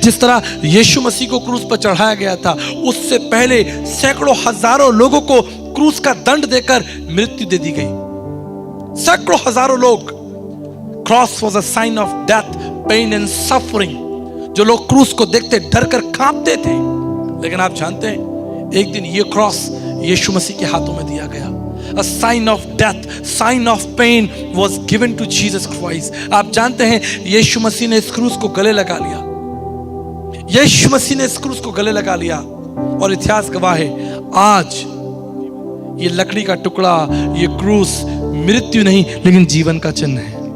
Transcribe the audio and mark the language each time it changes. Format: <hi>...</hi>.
<hi>जिस तरह यीशु मसीह को क्रूस पर चढ़ाया गया था, उससे पहले सैकड़ों हजारों लोगों को क्रूस का दंड देकर मृत्यु दे दी गई। सैकड़ों हजारों लोग।</hi> <en>Cross was a sign of death, pain and suffering.</en> <hi>जो लोग क्रूस को देखते डर कर कांपते थे। लेकिन आप जानते हैं, एक दिन ये क्रॉस यीशु मसीह के हाथों में दिया गया।</hi> <en>A sign of death, sign of pain was given to Jesus Christ.</en> <hi>आप जानते हैं, यीशु मसीह ने इस क्रूस को गले लगा लिया। यीशु मसीह ने इस क्रूस को गले लगा लिया, और इतिहास गवाह है, आज ये लकड़ी का टुकड़ा, ये क्रूस मृत्यु नहीं लेकिन जीवन का चिन्ह है।</hi>